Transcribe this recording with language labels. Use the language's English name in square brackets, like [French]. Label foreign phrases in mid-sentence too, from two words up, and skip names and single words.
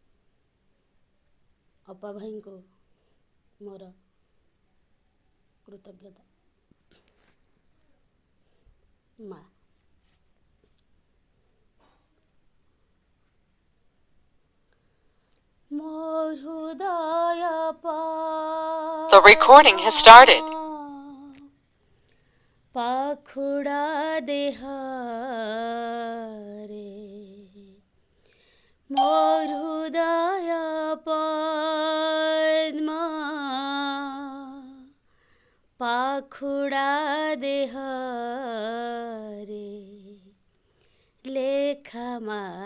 [Odia] ଅପା ଭାଇଙ୍କୁ ମୋର କୃତଜ୍ଞତା। ମା ମୋର ହୃଦୟ [English] The recording has started. [Odia] ପାଖୁଡ଼ା ଦେହରେ ମୋର ହୃଦୟ ପଦ୍ମ ପାଖୁଡ଼ା ଦେହରେ ଲେଖା ମା